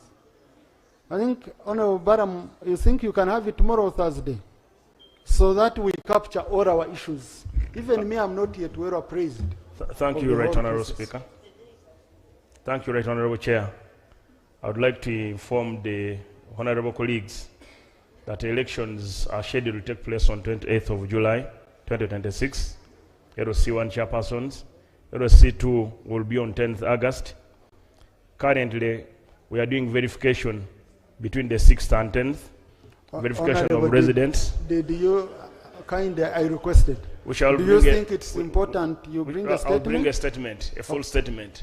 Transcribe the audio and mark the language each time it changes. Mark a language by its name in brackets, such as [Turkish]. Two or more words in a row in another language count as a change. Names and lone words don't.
[English] I think, Honorable Baram, you think you can have it tomorrow or Thursday, so that we capture all our issues. Even me, I'm not yet well appraised. Thank you, Right Honorable Speaker. Thank you, Right Honorable Chair. I would like to inform the honorable colleagues that elections are scheduled to take place on 28th of July, 2026. LC1 chairpersons. LC2 will be on 10th August. Currently, we are doing verification between the 6th and 10th. Verification of residents. Did you I requested? We shall Do you think it's important you bring a statement? I'll bring a statement, a full statement.